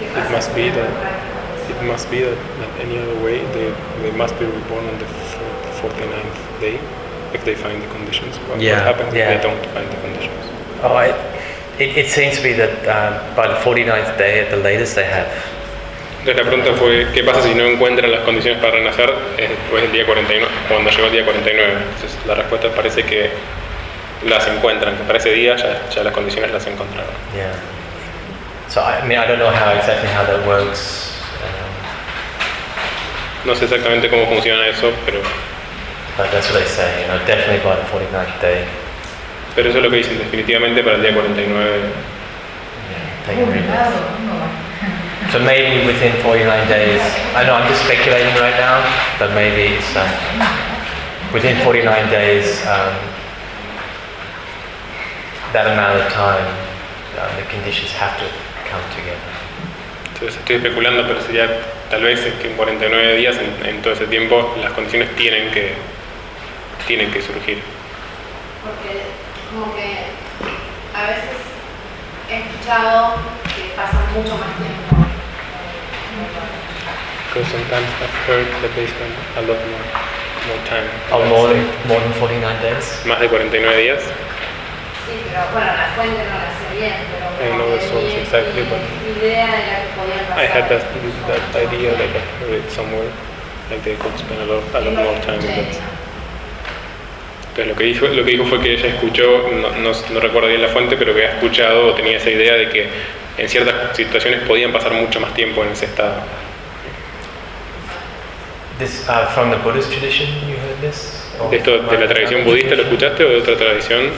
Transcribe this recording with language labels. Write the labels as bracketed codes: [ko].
[en] must be that it must be that, that any other way they must be reborn on the 49th day if they find the conditions. What, yeah, what happens yeah. if they don't find the conditions? Oh, it seems to be that by the 49th day at the latest they have. [es] La pregunta fue, ¿qué pasa si no encuentran las condiciones para renacer después del día 49, cuando llegó el día 49? Entonces la respuesta parece que las encuentran, que para ese día ya las condiciones las encontraron. [en] Yeah. So, I mean, I don't know how exactly how that works. [es] No sé exactamente cómo funciona eso, pero... [en] But that's what they say, you know, definitely by the 49th day. [es] Pero eso es lo que dicen, definitivamente para el día 49. [en] Yeah, so maybe within 49 days, I know I'm just speculating right now, but maybe it's within 49 days, that amount of time, the conditions have to come together. [es] Entonces estoy especulando, pero sería tal vez es que en 49 días, en todo ese tiempo, las condiciones tienen que surgir. Porque como que a veces he escuchado que pasa mucho más tiempo. [en] Because sometimes I've heard that they spend a lot more time. Oh, more than 49 days? [es] Más de 49 días. Sí, pero bueno, la fuente no la sé bien, pero... [en] I know the source exactly, but... I had that idea that I read somewhere, like they could spend a lot more time. [es] Entonces lo que dijo fue que ella escuchó, no recuerdo bien la fuente, pero que había escuchado o tenía esa idea de que en ciertas situaciones podían pasar mucho más tiempo en ese estado. [en] This from the Buddhist tradition you heard this? [es] Or esto de la tradición budista lo escuchaste o de otra tradición?